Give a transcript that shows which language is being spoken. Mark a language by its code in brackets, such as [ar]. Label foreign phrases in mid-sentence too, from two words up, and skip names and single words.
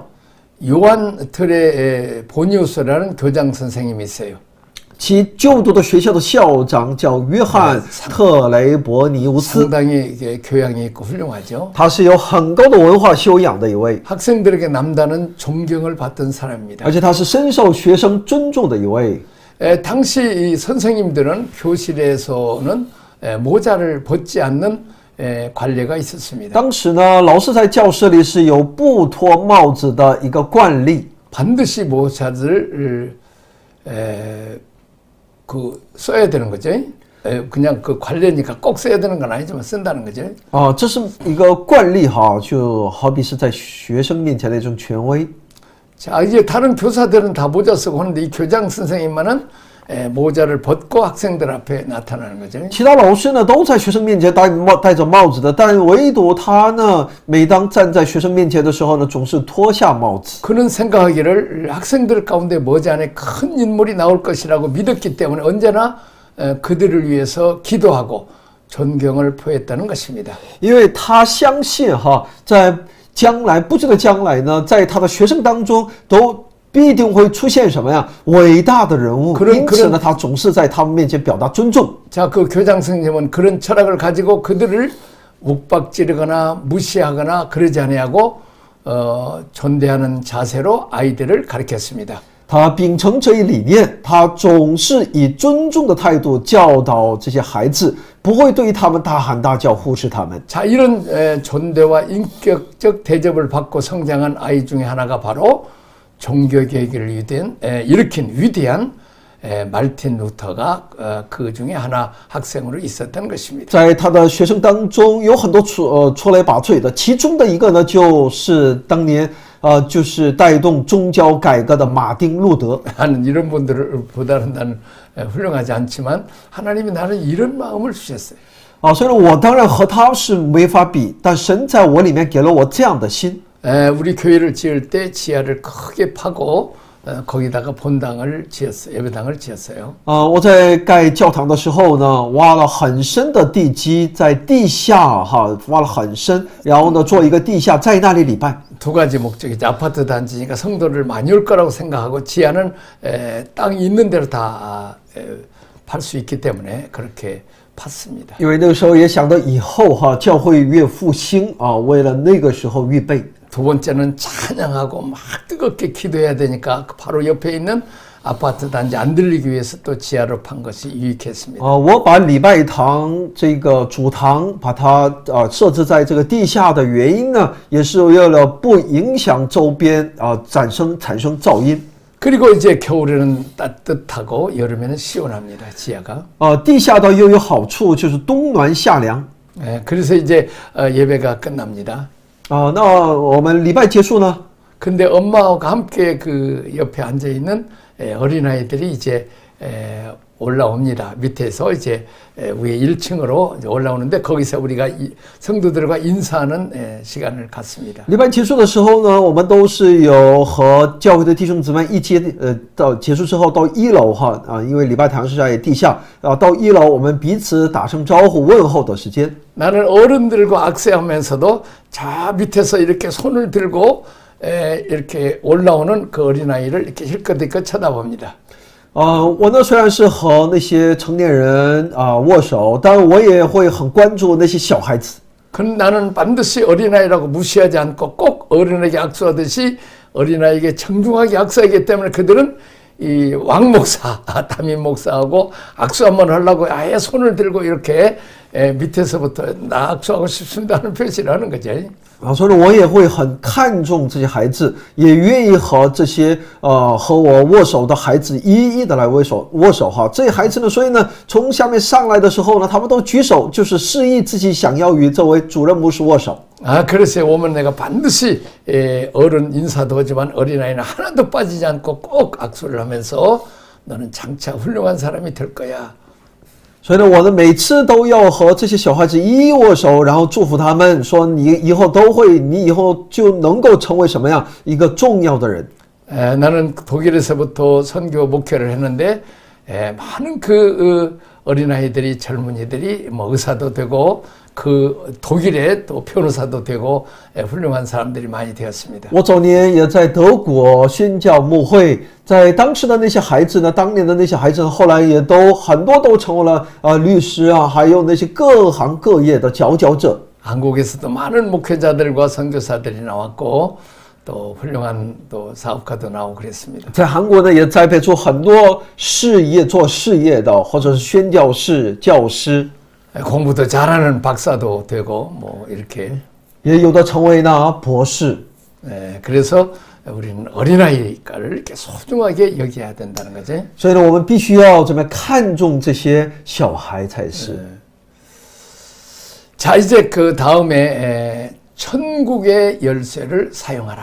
[ko] 요한 트레 보니우스라는 교장 선생님이 있어요. [zh] 其就读的学校的校长叫约翰·特雷伯尼乌斯， [ko] 상당히 교양이 있고 훌륭하죠. [zh] 他是有很高的文化修养的一位， [ko] 학생들에게 남다른 존경을 받던 사람입니다. [zh] 而且他是深受学生尊重的一位。 [ko] 당시 이 선생님들은 교실에서는 모자를 벗지 않는 관례가 있었습니다. [zh] 当时呢，老师在教室里是有不脱帽子的一个惯例， [ko] 반드시 모자를 써야 되는 거죠. 그냥 그 관례니까 꼭 써야 되는 건 아니지만 쓴다는 거죠. [zh] 这是一个惯例哈，就好比是在学生面前的一种权威。 [ko] 자, 이제 다른 교사들은 다 모자 쓰고 하는데 이 교장 선생님만은 모자를 벗고 학생들 앞에 나타나는 거죠. [zh] 其他老师呢都在学生面前戴着帽子的，但唯独他呢，每当站在学生面前的时候呢，总是脱下帽子。 [ko] 그는 생각하기를 학생들 가운데 머지않아 큰 인물이 나올 것이라고 믿었기 때문에 언제나 그들을 위해서 기도하고 존경을 표했다는 것입니다. [zh] 因为他相信哈，在将来不久的将来呢，在他的学生当中都必定会出现什么呀？伟大的人物。因此呢，他总是在他们面前表达尊重。 [ko] 자, 그 교장 선생님은 그런 철학을 가지고 그들을 욱박지르거나 무시하거나 그러지 아니하고 존대하는 자세로 아이들을 가르쳤습니다. [zh] 他秉承这一理念，他总是以尊重的态度教导这些孩子，不会对他们大喊大叫，忽视他们。 [ko] 자, 이런 존대와 인격적 대접을 받고 성장한 아이 중에 하나가 바로 종교개혁을 일으킨 위대한 말틴 루터가 그 중에 하나 학생으로 있었던 것입니다. [zh] 在他的学生当中，有很多出类拔萃的，其中的一个呢，就是当年就是带动宗教改革的马丁·路德。 [ko] 나는 이런 분들을 보다는 나는 훌륭하지 않지만 하나님이 나는 이런 마음을 주셨어요. [zh] 虽然我当然和他是没法比，但神在我里面给了我这样的心。 [ko] 우리 교회를 지을 때 지하를 크게 파고 거기다가 본당을 지었어요. 예배당을 지었어요. [zh] 我在盖教堂的时候呢，挖了很深的地基，在地下挖了很深，然后呢做一个地下，在那里礼拜。 [ko] 두 가지 목적이죠. 아파트 단지니까 성도를 많이 올 거라고 생각하고 지하는 땅이 있는 대로 다 팔 수 있기 때문에 그렇게 팠습니다. [zh] 因为那个时候也想到以后教会越复兴为了那个时候预备。 [ko] 두 번째는 찬양하고 막 뜨겁게 기도해야 되니까 바로 옆에 있는 아파트 단지 안 들리기 위해서 또 지하로 판 것이 유익했습니다. [zh] 我把礼拜堂这个主堂把它设置在这个地下的原因呢，也是为了不影响周边产生噪音。 [ko] 그리고 이제 겨울에는 따뜻하고 여름에는 시원합니다. 지하가. [zh] 地下的又有好处，就是冬暖夏凉。 [ko] 그래서 이제 예배가 끝납니다. [zh] 那我们礼拜结束呢？ [ko] 근데 엄마하고 함께 그 옆에 앉아 있는 어린아이들이 이제 올라옵니다. 밑에서 이제 위에 1층으로 올라오는데 거기서 우리가 성도들과 인사하는 시간을 갖습니다. [zh] 礼拜结束的时候呢，我们都是有和教会的弟兄姊妹一起到结束之后到1楼因为礼拜堂是在地下到1楼我们彼此打声招呼问候的时间。 [ko] 나는 어른들과 악수하면서도 저 밑에서 이렇게 손을 들고 이렇게 올라오는 그 어린아이를 이렇게 힐끗힐끗 쳐다봅니다. [zh] 我呢虽然是和那些成年人握手，但我也会很关注那些小孩子。 [ko] 그럼 나는 반드시 어린아이라고 무시하지 않고 꼭 어른에게 악수하듯이 어린아이에게 정중하게 악수하기 때문에 그들은 이 왕 목사, 담임 목사하고 악수 한번 하려고 아예 손을 들고 이렇게 밑에서부터 나 악수하고 싶습니다 하는 표시를 하는 거죠. [zh] 所以我也会很看重这些孩子，也愿意和这些和我握手的孩子一一的来握手这些孩子呢，所以呢，从下面上来的时候呢，他们都举手，就是示意自己想要与这位主任牧师握手。 [ko] 그래서 오면 내가 반드시 어른 인사도 하지만 어린아이는 하나도 빠지지 않고 꼭 악수를 하면서 너는 장차 훌륭한 사람이 될 거야. [zh] 所以呢，我呢每次都要和这些小孩子一一握手，然后祝福他们，说你以后就能够成为什么样一个重要的人。 [ko] 나는 독일에서부터 선교 목회를 했는데 많은 그 어린아이들이 젊은이들이 뭐 의사도 되고 그 독일에 또 변호사도 되고 훌륭한 사람들이 많이 되었습니다. [zh] 我早年也在德国宣教牧会，在当时的那些孩子呢，当年的那些孩子呢，后来也都很多都成为了律师还有那些各行各业的佼佼者。 [ko] 한국에서도 많은 목회자들과 선교사들이 나왔고 또 훌륭한 또 사업가도 나오고 그랬습니다. [zh] 在韩国呢，也栽培出很多做事业的，或者是宣教士、教师。 [ko] 공부도 잘하는 박사도 되고 뭐 이렇게 [zh] 也有的成为呢博士。 [ko] 그래서 우리는 어린아이를 이렇게 소중하게 여겨야 된다는 거지. [zh] 所以呢，我们必须要怎么看重这些小孩才是。 [ko] 자, 이제 그 다음에 천국의 열쇠를 사용하라.